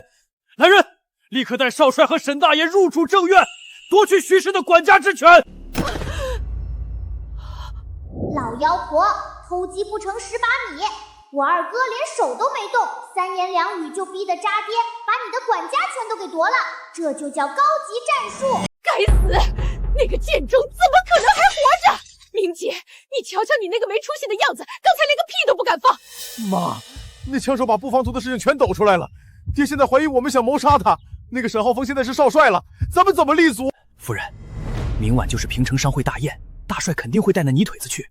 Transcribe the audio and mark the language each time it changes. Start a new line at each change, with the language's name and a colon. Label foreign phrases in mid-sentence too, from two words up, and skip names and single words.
Chinese: 來人，立刻帶少帥和沈大爺入主正院，奪去徐氏的管家之權。老妖婆，偷雞不成蚀把米，我二哥連手都沒動，3言2語就逼得渣爹把你的管家全都給奪了，這就叫高級戰術。該死，那個賤種怎麼可能還活着？明姐，你瞧瞧你那個沒出息的樣子，剛才連個屁都不敢放。媽，那槍手把布防图的事情全抖出來了，爹現在懷疑我們想謀殺他。那個沈浩峰現在是少帥了，咱們怎麼立足？夫人，明晚就是平城商會大宴，大帥肯定會帶那泥腿子去。